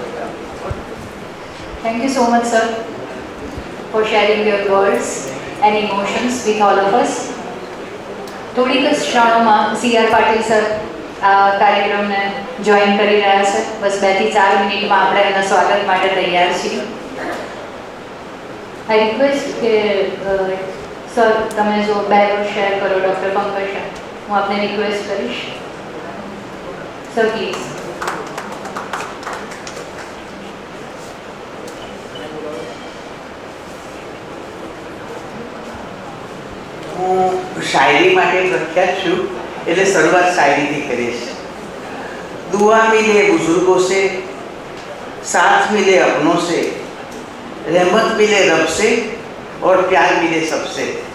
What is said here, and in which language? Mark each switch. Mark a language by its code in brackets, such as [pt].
[en] Thank you so much, sir, for sharing your words and emotions with all of us. [gu] થોડીક જ ક્ષણોમાં CR Patil sir આ કાર્યક્રમને join કરી રહ્યા છે. બસ 2 થી 4 મિનિટમાં આપણે એના સ્વાગત માટે તૈયાર છીએ. [en] I request [gu] કે સર તમે જો બેનર શેર કરો ડૉક્ટર પંકજ, હું આપને રિક્વેસ્ટ કરીશ. Sir please. હું શાયરી માટે પ્રખ્યાત છું, એટલે શરૂઆત શાયરીથી કરીશ. [hi] दुआ मिले बुजुर्गों से, साथ मिले अपनों से, रहमत मिले रब से और प्यार मिले सबसे.